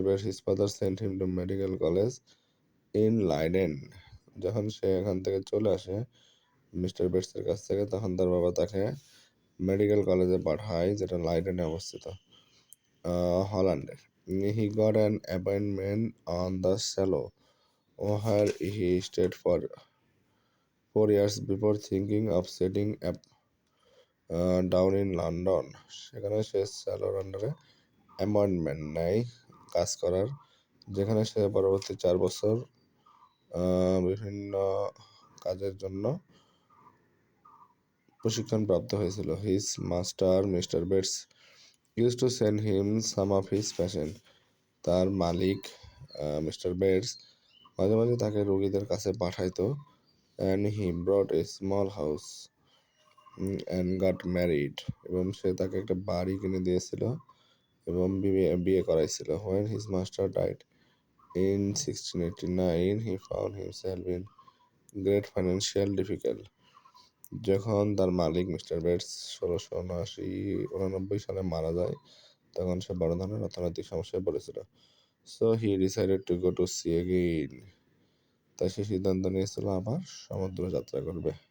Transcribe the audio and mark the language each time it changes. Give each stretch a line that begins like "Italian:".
English: Bates, his father sent him to medical college in Leiden.
Bangla: যখন সে এখান থেকে চলে আসে মিস্টার বেটসের কাছ থেকে, তখন তার বাবা তাকে মেডিকেল কলেজে পাঠায়, যেটা লাইডেনে অবস্থিত, হল্যান্ডে।
English: He got an appointment on the Shallow, where he stayed for 4 years before thinking of setting up down in London.
Bangla: সেখানে সে স্যালোর আন্ডারে অ্যাপয়েন্টমেন্ট নেয় কাজ করার, যেখানে সে পরবর্তী 4 বছর বিভিন্ন কাজের জন্য প্রশিক্ষণ প্রাপ্ত হয়েছিল।
English: His master mister Bates use to send him some of his patient.
Bangla: তার মালিক মিস্টার বেটস মাঝে মাঝে তাকে রোগীদের কাছে পাঠাইতো।
English: And he brought a small house and got married.
Bangla: এবং সে তাকে একটা বাড়ি কিনে দিয়েছিল এবং বিয়ে করাইছিল।
English: When his master died in 1689, he found himself in great financial difficulty.
Bangla: যখন তার মালিক মিস্টার বেটস 1689 সালে মারা যায়, তখন সে বড় ধরনের অর্থনৈতিক সমস্যায় পড়েছিল।
English: So he decided to go to sea again.
Bangla: তাই সে সিদ্ধান্ত নিয়েছিল আবার সমুদ্র যাত্রা করবে।